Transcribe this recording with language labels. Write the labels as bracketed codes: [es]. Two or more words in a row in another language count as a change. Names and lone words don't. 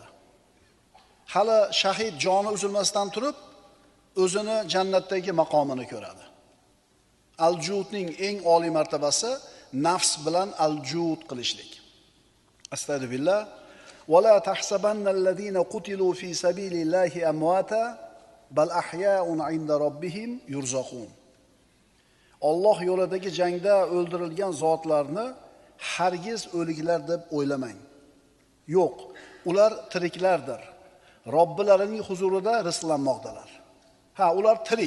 [uz] Hali shahid joni uzilmasdan turib, o'zini jannatdagi maqomini ko'radi. Al-Judning eng oliy martabasi nafs bilan al-Jud qilishlik. [ar] أستغفر الله. ولا تحسبن الذين قتلوا في سبيل الله أمواتا بل أحياء عند ربهم يرزقون. [uz] Alloh yo'lidagi jangda o'ldirilgan zotlarni hargiz o'liklar deb o'ylamang. Yo'q, ular tiriklardir. Robbilarining huzurida rizqlanmoqdalar. Ha, ular tirik.